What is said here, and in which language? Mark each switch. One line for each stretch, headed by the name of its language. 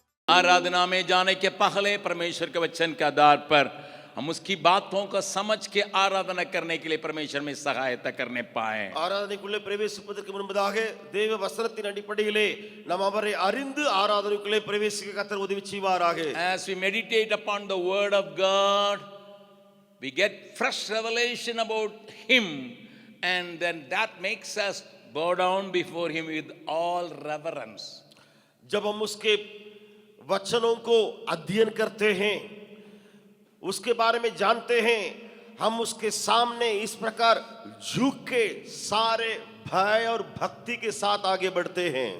Hindi: आराधना में जाने के पहले परमेश्वर के वचन के आधार पर हम उसकी बातों को समझ के आराधना करने के लिए परमेश्वर में सहायता करने पाए।
Tamil: ஆராதனைக்குள்ளே பிரவேசிப்பதற்கு முன்பதாக தேவ வசனத்தின் அடிப்படையிலே நாம் அவரை அறிந்து ஆராதனைக்குள்ளே பிரவேசிக்க கர்த்தர் உதவி செய்வாராக.
English: As we meditate upon the word of God, we get fresh revelation about him, and then that makes us bow down before him with all reverence.
Hindi: जब हम उसके वचनों को अध्ययन करते हैं, उसके बारे में जानते हैं, हम उसके सामने इस प्रकार झुक के सारे भय और भक्ति के साथ आगे बढ़ते हैं.